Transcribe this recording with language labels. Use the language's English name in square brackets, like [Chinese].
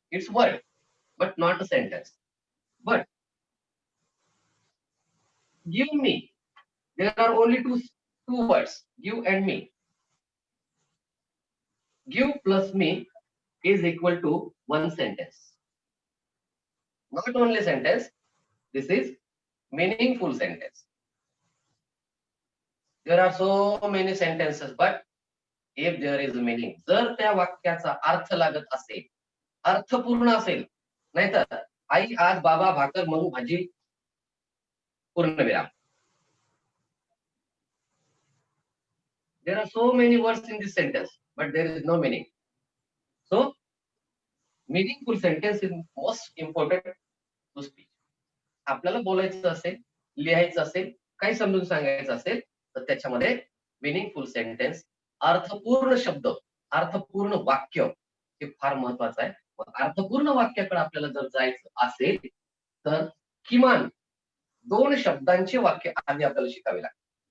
[English] It's word, but not a sentence. But give me. There are only two words. You and me. Give plus me is equal to one sentence. Not only sentence, this is meaningful sentence. There are so many sentences, but if there is meaning, [Marathi] जर त्या वाक्याचा अर्थ लागत असेल, अर्थपूर्ण असेल, नाहीतर आई आज बाबा भाकर मग भाजी पूर्णविराम. [English] There are so many words in this sentence, but there is no meaning. So, meaningful sentence is most important to speak. [Marathi] आपल्याला बोलायचं असेल, लिहायचं असेल, काही समजून सांगायचं असेल, तर त्याच्यामध्ये मिनिंगफुल सेंटेन्स, अर्थपूर्ण शब्द, अर्थपूर्ण वाक्य हे फार महत्वाचं आहे. अर्थपूर्ण वाक्याकडे आपल्याला जर जायचं असेल तर किमान 2 शब्दांचे वाक्य आधी आपल्याला शिकावे लागते.